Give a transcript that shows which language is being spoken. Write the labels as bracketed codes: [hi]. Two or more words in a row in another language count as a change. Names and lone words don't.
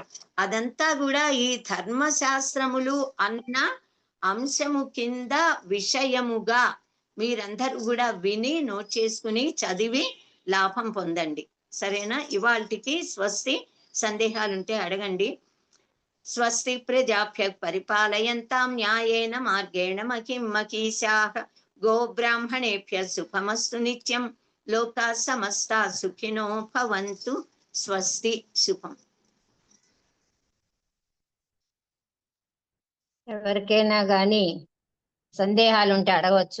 [te] అదంతా కూడా ఈ ధర్మశాస్త్రములు అన్న అంశము కింద విషయముగా మీరందరూ కూడా విని, నోట్ చేసుకుని, చదివి లాభం పొందండి. సరేనా? ఇవాళకి స్వస్తి. సందేహాలుంటే అడగండి. [sa] స్వస్తి ప్రజాభ్య పరిపాలయంతాం న్యాయేన మార్గేణ మహిం మహిషాః గోబ్రాహ్మణేభ్య శుభమస్తు నిత్యం. లోకా సమస్తా సుఖినో భవంతు. [te] స్వస్తి. శుభం. ఎవరికైనా కానీ సందేహాలు ఉంటే అడగవచ్చు.